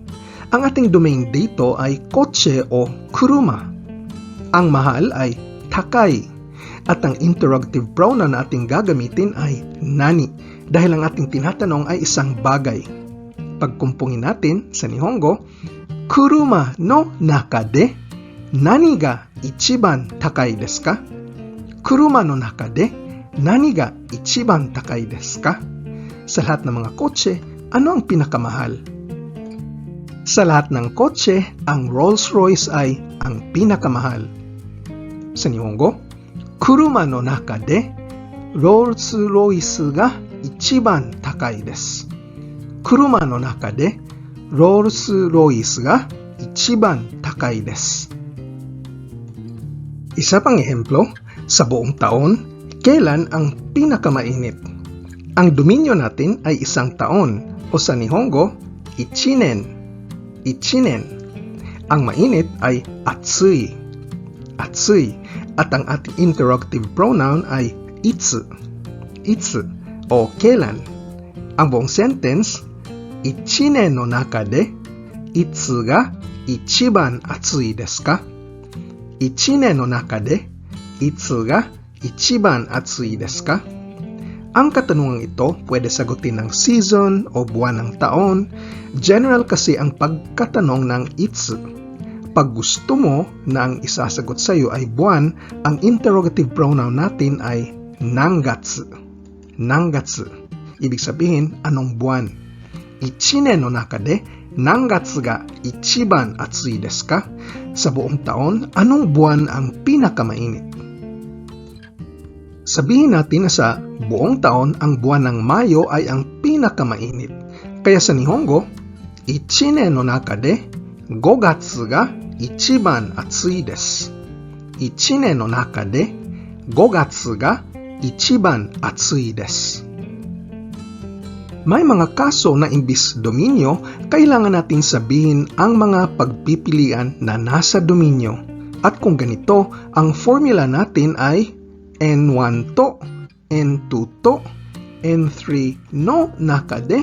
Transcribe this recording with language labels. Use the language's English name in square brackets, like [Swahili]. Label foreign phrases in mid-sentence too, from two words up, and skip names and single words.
[Filipino] Ang ating domain dito ay kotse o kuruma. Ang mahal ay takai. At ang interrogative pronoun na ating gagamitin ay nani dahil ang ating tinatanong ay isang bagay. Pagkumpungin natin sa Nihongo, [Japanese] 車の中で何が一番高いですか? 車の中で何が一番高いですか? [Filipino] Sa lahat ng mga kotse, ano ang pinakamahal? Sa lahat ng kotse, ang Rolls-Royce ay ang pinakamahal. Sa Nihongo, [Japanese] 車の中でRolls-Royceが一番高いです. 車の中でRolls-Royceが一番高いです. [Filipino] Isa pang ehemplo, sa buong taon, kailan ang pinakamainit? Ang dominyo natin ay isang taon o sa Nihongo, ichinen. Ichinen. Ang mainit ay atsui. Atsui. At ang ating interrogative pronoun ay itsu. Itsu. O kailan. Ang buong sentence, [Japanese] 一年の中でいつが一番暑いですか? 一年の中でいつが一番暑いですか? [Filipino] Ang katanungang ito pwede sagutin ng season o buwan ng taon. General kasi ang pagkatanong ng itsu. Pag gusto mo na ang isasagot sa iyo ay buwan, ang interrogative pronoun natin ay nangatsu. Nangatsu. Ibig sabihin, anong buwan? [Japanese] 一年の中で何月が一番暑いですか? [Filipino] Sa buong taon, anong buwan ang pinakamainit? Sabihin natin na sa buong taon, ang buwan ng Mayo ay ang pinakamainit. Kaya sa Nihongo, [Japanese] 一年の中で5月が一番暑いです。1年の中で5月が一番暑いです。 [Filipino] 1年の中で5月が一番暑いです。May mga kaso na imbis dominyo, kailangan natin sabihin ang mga pagpipilian na nasa dominyo. At kung ganito, ang formula natin ay [Japanese] N1と、N2と、N3の中で.